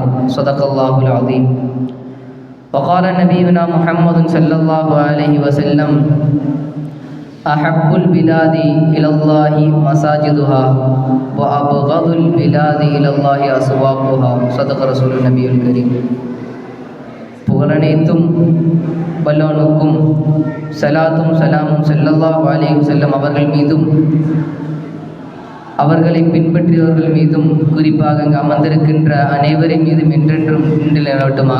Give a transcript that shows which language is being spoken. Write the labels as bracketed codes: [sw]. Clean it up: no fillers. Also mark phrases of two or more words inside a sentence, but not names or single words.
[ar] صدق الله العظيم. وقال نبينا محمد صلى الله عليه وسلم أحب البلاد إلى الله مساجدها وأبغض البلاد إلى الله أسواقها. صدق رسول النبي الكريم. [ta] புகழனைத்தும் வல்லோனுக்கும் சலாத்தும் சலாமும் [ar] صلى الله عليه وسلم [ta] அவர்கள் மீதும் அவர்களை பின்பற்றியவர்கள் மீதும் குறிப்பாக அங்கு அமர்ந்திருக்கின்ற அனைவரின் மீதும் என்றென்றும் நிலவட்டுமாக.